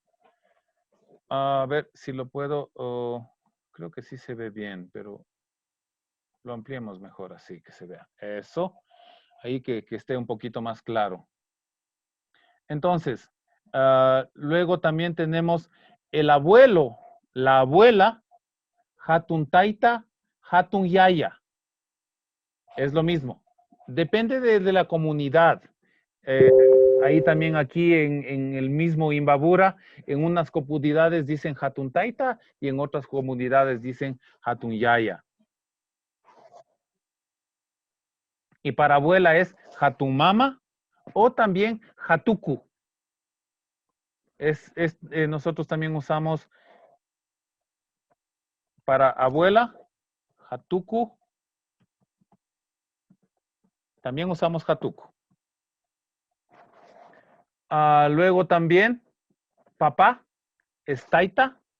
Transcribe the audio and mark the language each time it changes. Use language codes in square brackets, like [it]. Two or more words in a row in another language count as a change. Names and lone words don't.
[es] A ver si lo puedo, creo que sí se ve bien, pero lo ampliemos mejor así que se vea. Eso, ahí que esté un poquito más claro. Entonces, luego también tenemos el abuelo, la abuela, [qu] hatun taita, hatun yaya. [es] Es lo mismo. Depende de la comunidad. Ahí también aquí en el mismo Imbabura, en unas comunidades dicen [qu] hatun taita [es] y en otras comunidades dicen [qu] hatun yaya. [es] Y para abuela es [qu] hatun mama [es] o también hatuku. Nosotros también usamos para abuela, hatuku. También usamos hatuku. Luego también, papá, es taita.